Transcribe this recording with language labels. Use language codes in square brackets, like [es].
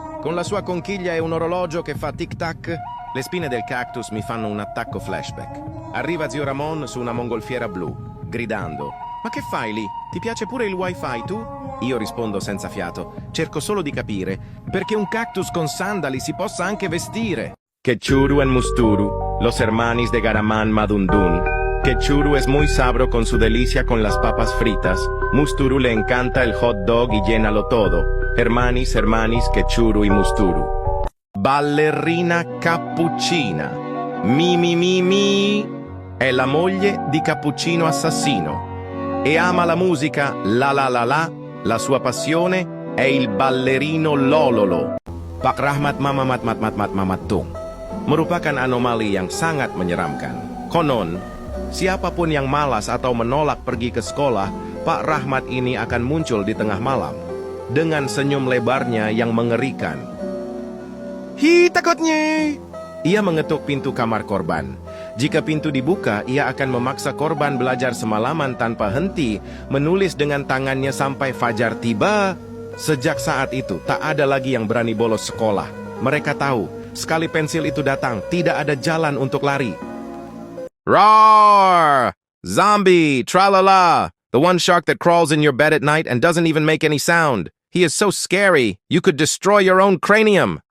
[it] con la sua conchiglia e un orologio che fa tic-tac, le spine del cactus mi fanno un attacco flashback. Arriva zio Ramon su una mongolfiera blu, gridando: «Ma che fai lì? Ti piace pure il wifi tu?» Io rispondo senza fiato: «Cerco solo di capire perché un cactus con sandali si possa anche vestire». [es] Quechuru en Musturu, los hermanis de Garamán Madundun. Quechuru es muy sabro con su delicia con las papas fritas. Musturu le encanta el hot dog y llénalo todo. Hermanis, Quechuru y Musturu. Ballerina Cappuccina. Mi. [it] È la moglie di Cappuccino Assassino. E ama la musica la. La sua passione è il ballerino Lololo. [id] Pak Rahmat Mamattung merupakan anomali yang sangat menyeramkan. Konon, siapapun yang malas atau menolak pergi ke sekolah, Pak Rahmat ini akan muncul di tengah malam dengan senyum lebarnya yang mengerikan. Hi, takutnya! Ia mengetuk pintu kamar korban. Jika pintu dibuka, ia akan memaksa korban belajar semalaman tanpa henti, menulis dengan tangannya sampai fajar tiba. Sejak saat itu, tak ada lagi yang berani bolos sekolah. Mereka tahu, sekali pensil itu datang, tidak ada jalan untuk lari. [en] Roar! Zombie! Tralala! The one shark that crawls in your bed at night and doesn't even make any sound. He is so scary, you could destroy your own cranium.